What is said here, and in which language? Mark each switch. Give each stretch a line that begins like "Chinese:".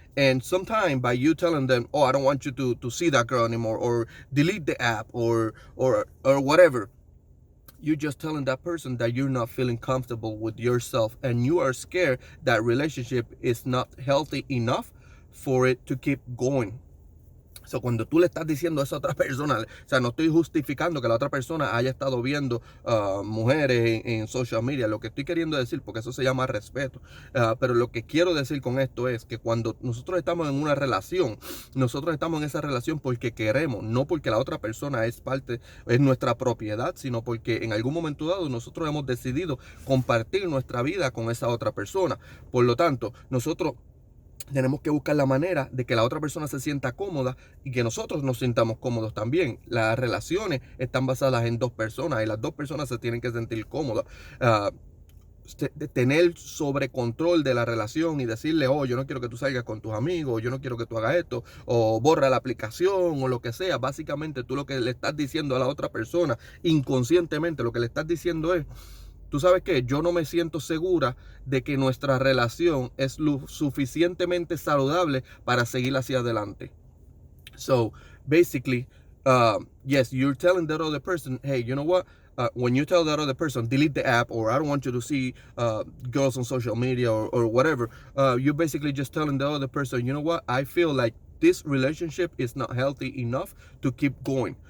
English: And sometime by you telling them, oh, I don't want you to see that girl anymore, or delete the app, or whatever, you're just telling that person that you're not feeling comfortable with yourself, and you are scared that relationship is not healthy enough for it to keep going.
Spanish: So, cuando tú le estás diciendo a esa otra persona, o sea, no estoy justificando que la otra persona haya estado viendo mujeres en social media. Lo que estoy queriendo decir, porque eso se llama respeto, pero lo que quiero decir con esto es que cuando nosotros estamos en una relación, nosotros estamos en esa relación porque queremos, no porque la otra persona es nuestra propiedad, sino porque en algún momento dado nosotros hemos decidido compartir nuestra vida con esa otra persona. Por lo tanto, nosotros tenemos que buscar la manera de que la otra persona se sienta cómoda y que nosotros nos sintamos cómodos también. Las relaciones están basadas en dos personas, y las dos personas se tienen que sentir cómodas. Tener sobre control de la relación y decirle, oh, yo no quiero que tú salgas con tus amigos, yo no quiero que tú hagas esto, o borra la aplicación, o lo que sea. Básicamente tú lo que le estás diciendo a la otra persona, inconscientemente lo que le estás diciendo es, tú sabes que yo no me siento segura de que nuestra relación es lo suficientemente saludable para seguir hacia adelante.
English: So basically, yes, you're telling that other person, hey, you know what? When you tell that other person, delete the app, or I don't want you to see girls on social media, or whatever, you're basically just telling the other person, you know what? I feel like this relationship is not healthy enough to keep going.